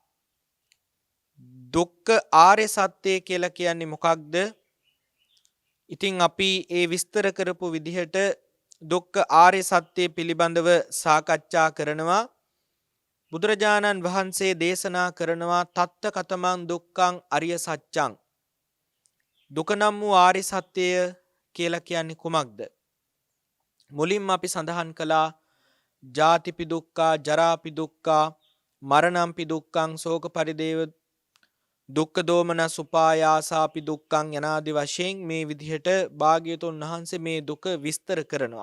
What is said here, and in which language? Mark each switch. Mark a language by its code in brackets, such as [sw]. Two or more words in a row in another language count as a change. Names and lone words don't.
[si] දුක්ඛ ආර්ය සත්‍ය කියලා කියන්නේ මොකක්ද? ඉතින් අපි ඒ විස්තර කරපු විදිහට දුක්ඛ ආර්ය සත්‍ය පිළිබඳව සාකච්ඡා කරනවා. බුදුරජාණන් වහන්සේ දේශනා කරනවා [pi] තත්ත කතමං දුක්ඛං අරිය සත්‍යං. [si] දුක නම් වූ ආර්ය සත්‍යය කියලා කියන්නේ කුමක්ද? මුලින්ම අපි සඳහන් කළා [pi] ජාතිපි දුක්ඛා, ජරාපි දුක්ඛා, මරණම්පි දුක්ඛං, ශෝක පරිදේව දුක්ඛ දෝමනස් උපායාසාපි දුක්ඛං [si] යනාදි වශයෙන් මේ විදිහට භාග්‍යවතුන් වහන්සේ මේ දුක විස්තර කරනවා.